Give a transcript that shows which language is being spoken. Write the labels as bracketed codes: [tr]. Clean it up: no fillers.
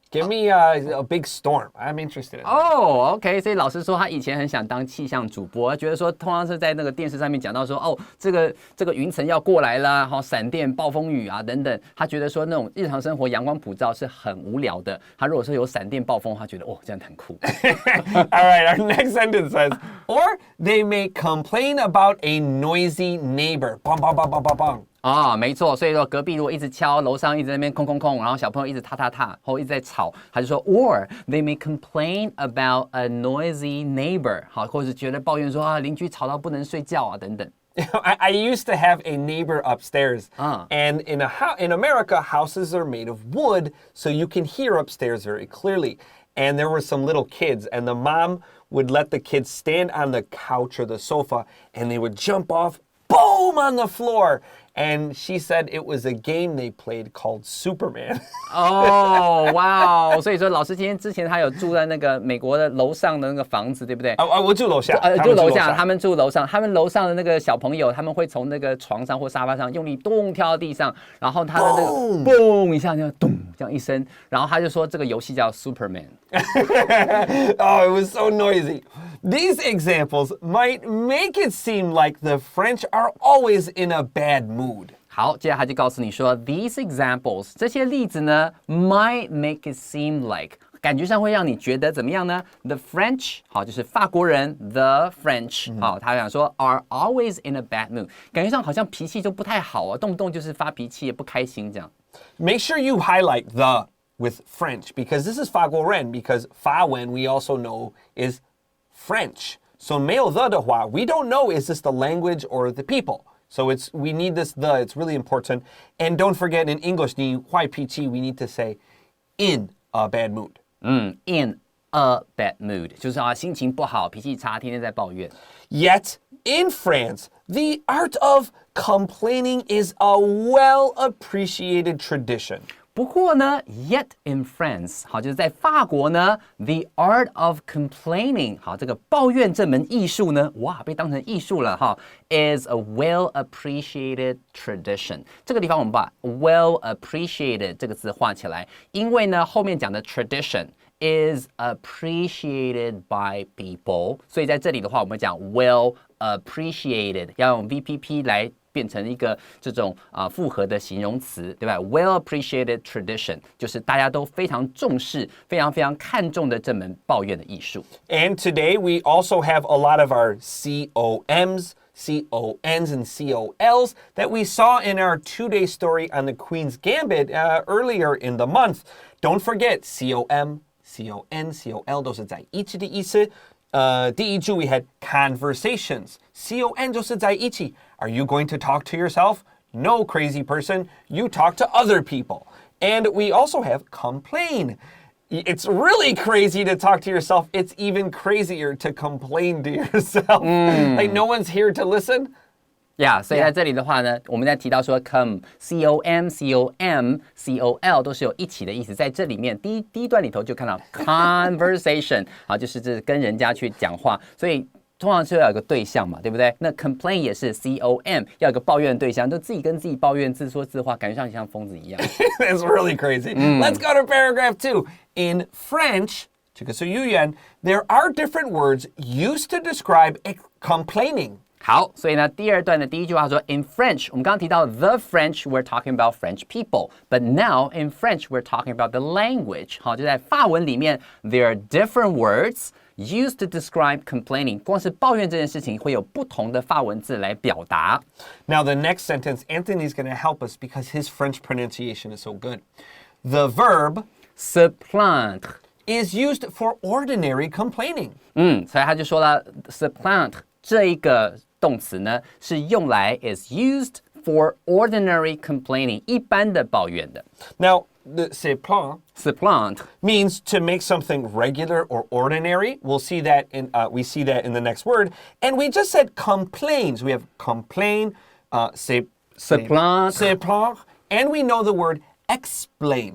[en] Give me a big storm. I'm interested in that. OK. [zh] 所以老师说他以前很想当气象主播，觉得说通常是在那个电视上面讲到说，这个云层要过来啦，闪电、暴风雨啊等等，他觉得说那种日常生活阳光普照是很无聊的。他如果说有闪电、暴风，他觉得这样很酷。 [en] All right, our next sentence says, or they may complain about a noisy neighbor. Bang, bang, bang, bang, bang, bang. [zh] 没错，所以说隔壁如果一直敲，楼上一直在那边空，然后小朋友一直踏，或一直在吵，他就说 [en] or they may complain about a noisy neighbor， [zh] 好，或者是觉得抱怨说邻居吵到不能睡觉啊等等。 [en] I used to have a neighbor upstairs, and in America, houses are made of wood, so you can hear upstairs very clearly. And there were some little kids, and the mom would let the kids stand on the couch or the sofa, and they would jump off, boom, on the floor. And she said it was a game they played called Superman. [zh] 哦，哇哦！所以说，老师今天之前他有住在那个美国的楼上的那个房子，对不对？我住楼下，住楼下，他们住楼上，他们楼上的那个小朋友，他们会从那个床上或沙发上用力咚跳到地上，然后他的那个嘣一下，那样咚这样一声，然后他就说这个游戏叫 Superman。 [en] Oh, it was so noisy. These examples might make it seem like the French are always in a bad mood. [zh] 好，接下来他就告诉你说 ， [en] these examples [zh] 这些例子呢 [en] might make it seem like [zh] 感觉上会让你觉得怎么样呢 ？ [en] The French [zh] 好，就是法国人 ， [en] the French [zh] 好，他想说 [en] are always in a bad mood， [zh] 感觉上好像脾气就不太好啊，动不动就是发脾气，也不开心这样。 [en] Make sure you highlight the with French because this is [zh] 法国人 [en] because [zh] 法文 [en] we also know is French. So [zh] 没有 [en] the [zh] 的话 [en] we don't know is this the language or the people. So we need this the, it's really important. And don't forget in English, [zh] 你坏脾气 [en] we need to say in a bad mood. In a bad mood [zh] 就是啊心情不好，脾气差，天天在抱怨。 [en] Yet in France, the art of complaining is a well-appreciated tradition. [zh] 不过呢 ， [en] yet in France， [zh] 好，就是在法国呢 ， [en] the art of complaining， [zh] 好，这个抱怨这门艺术呢，哇，被当成艺术了哈 ， [en] is a well appreciated tradition。 [zh] 这个地方我们把 well appreciated 这个字画起来，因为呢后面讲的 [en] tradition is appreciated by people， [zh] 所以在这里的话，我们讲 well appreciated， 要用 VPP 来变成一个这种复合的形容词，对吧 ？ [en] Well appreciated tradition [zh] 就是大家都非常重视、非常非常看重的这门抱怨的艺术。 [en] And today we also have a lot of our COMs, CONs, and COLs that we saw in our 2-day story on the Queen's Gambit earlier in the month. Don't forget COM, CON, COL [zh] 都是在一起的意思。第一句 [en] we had conversations. [zh] CON 就是在一起。 [en] Are you going to talk to yourself? No, crazy person. You talk to other people. And we also have complain. It's really crazy to talk to yourself. It's even crazier to complain to yourself. Like no one's here to listen. [zh] Yeah, 所以在这里的话呢，我们在提到说 com, com, com, col 都是有一起的意思，在这里面第一段里头就看到 conversation 啊，就是这跟人家去讲话，所以通常是要有个对象嘛，对不对？那 complain 也是 com， 要有个抱怨的对象，就自己跟自己抱怨，自说自话，感觉上像疯子一样。 [en] That's really crazy. Let's go to paragraph 2. In French, [zh] 这个是语言 [en] there are different words used to describe complaining. [zh] 好，所以呢，第二段的第一句话说 [en] ，in French， [zh] 我们刚刚提到 [en] the French we're talking about French people，but now in French we're talking about the language。 [zh] 好，就在法文里面 [en] ，there are different words used to describe complaining。 [zh] 光是抱怨这件事情，会有不同的法文字来表达。 [en] Now the next sentence, Anthony's going to help us because his French pronunciation is so good. The verb [fr] se plaindre [en] is used for ordinary complaining. [zh] 所以他就说了 se plaindre 这一个动词呢，是用来 [en] is used for ordinary complaining [zh] 一般的抱怨的。 [en] Now, the se plaindre means to make something regular or ordinary. We'll see that we see that in the next word. And we just said complains. We have complain, se plaindre, and we know the word explain.